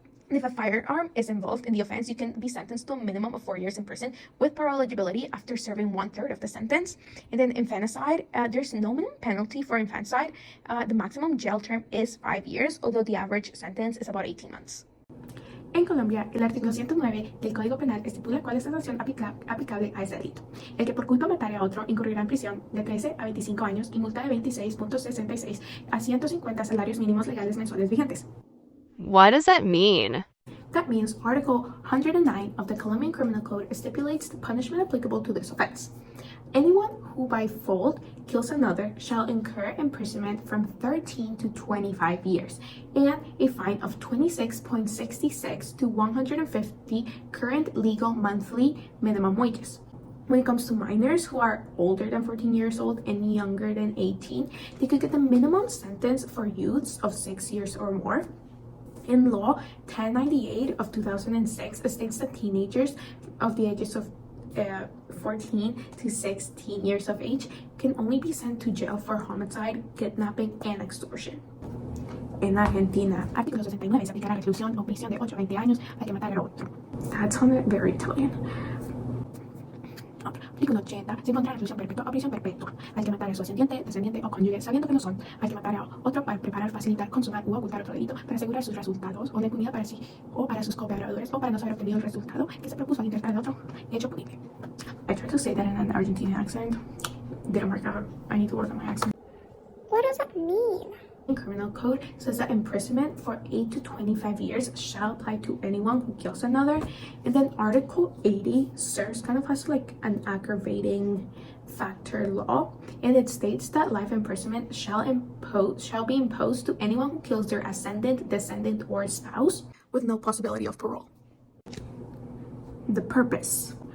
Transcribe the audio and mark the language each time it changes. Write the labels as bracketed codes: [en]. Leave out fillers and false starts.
[en] And if a firearm is involved in the offense, you can be sentenced to a minimum of 4 years in prison with parole eligibility after serving 1/3 of the sentence. And then infanticide, there's no minimum penalty for infanticide. The maximum jail term is 5 years, although the average sentence is about 18 months. [es] En Colombia, el artículo 109 del Código Penal estipula cuál es la sanción aplicable a ese delito. El que por culpa matare a otro incurrirá en prisión de 13 a 25 años y multa de 26.66 a 150 salarios mínimos legales mensuales vigentes. [en] What does that mean? That means Article 109 of the Colombian Criminal Code stipulates the punishment applicable to this offense. Anyone who by fault kills another shall incur imprisonment from 13 to 25 years and a fine of 26.66 to 150 current legal monthly minimum wages. When it comes to minors who are older than 14 years old and younger than 18, they could get the minimum sentence for youths of 6 years or more. In law 1098 of 2006 states that teenagers of the ages of 14 to 16 years of age can only be sent to jail for homicide, kidnapping, and extortion. [es] En Argentina, artículo 69 se aplicará reclusión o prisión de 8 a 20 años al que matara a otro. [en] That sounded very Italian. [es] Artículo 80 se impondrá reclusión perpetua o prisión perpetua al que matara a su ascendiente, descendiente o cónyuge, sabiendo que no son, al que matara a otro para preparar, facilitar, consumar u ocultar otro delito, para asegurar sus resultados o de impunidad para sí o para sus cooperadores o para no saber obtenido el resultado que se propuso al intentar el otro hecho punible. [en] I tried to say that in an Argentine accent. Didn't work out. I need to work on my accent. What does that mean? Criminal Code says that imprisonment for 8 to 25 years shall apply to anyone who kills another. And then Article 80 serves kind of as like an aggravating factor law, and it states that life imprisonment shall be imposed to anyone who kills their ascendant, descendant, or spouse with no possibility of parole. The purpose.